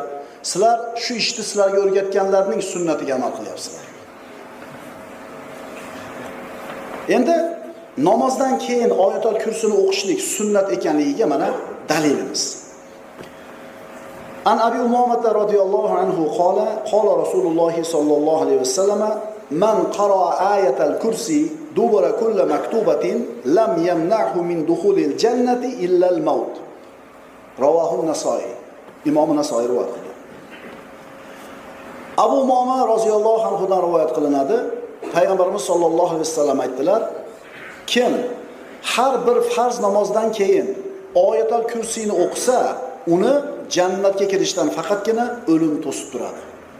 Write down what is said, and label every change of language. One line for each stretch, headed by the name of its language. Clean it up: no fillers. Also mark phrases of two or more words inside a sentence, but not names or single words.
Uzbek: Sizlar shu ishni sizlarga o'rgatganlarning sunnatiga amal qilyapsizlar. Endi namozdan keyin oyatul kursini o'qishlik sunnat ekanligiga mana dalilimiz.
Arabic: عن أبي أمامة رضي الله عنه قال رسول الله صلى الله عليه وسلم من قرأ آية الكرسي دبر كل مكتوبة لم يمنعه من دخول الجنة إلا الموت. رواه النسائي.
Uzbek: Imom Nasa'i rivoyat qildi. Abu Umamah
Arabic: رضي الله عنه
Uzbek: dan rivoyat qilinadi. Payg'ambarimiz
Arabic: صلى الله عليه وسلم
Uzbek: aytdilar: kim har bir farz namozdan keyin oyatul kursini o'qisa, uni jannatga kirishdan faqatgina o'lim to'sib turadi.